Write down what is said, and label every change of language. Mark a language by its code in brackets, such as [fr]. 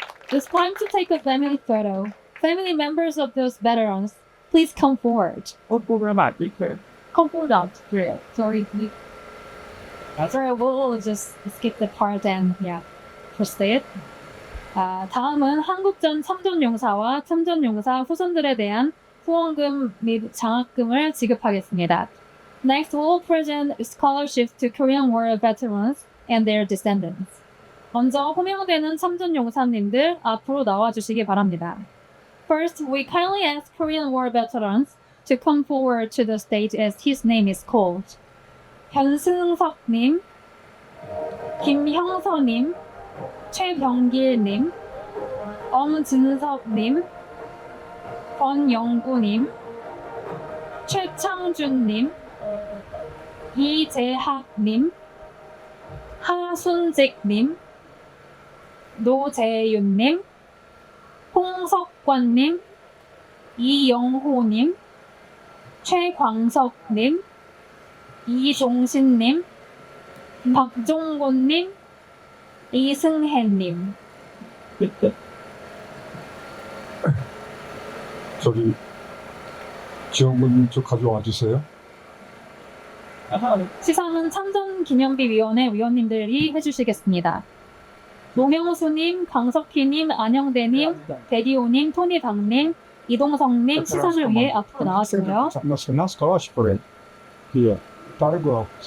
[en] It's time to take a family photo. Family members of those veterans, please come forward. Come forward out. Sorry. Sorry, we'll just skip the part and proceed. [ko] 다음은 한국전 참전용사와 참전용사 후손들에 대한 후원금 및 장학금을 지급하겠습니다. [en] Next, we'll present scholarships to Korean War veterans and their descendants. [ko] 먼저 호명되는 참전용사님들 앞으로 나와주시기 바랍니다. [en] First, we kindly ask Korean War veterans to come forward to the stage as his name is called. [ko] 변승석님, 김형서님, 최병길님, 엄진석님, 권영구님, 최창준님, 이재학님, 하순직님, 노재윤님, 홍석관님, 이영호님, 최광석님, 이종신님, 박종곤님, 이승혜님. 저기 지원금 좀 가져와 주세요. 시상은 참전기념비위원회 위원님들이 해주시겠습니다. 노명수님, 강석희님, 안영대님, 대디오님, 토니당님, 이동성님 시상을 위해 앞으로 나와주세요. На scholarship here. 다른 거.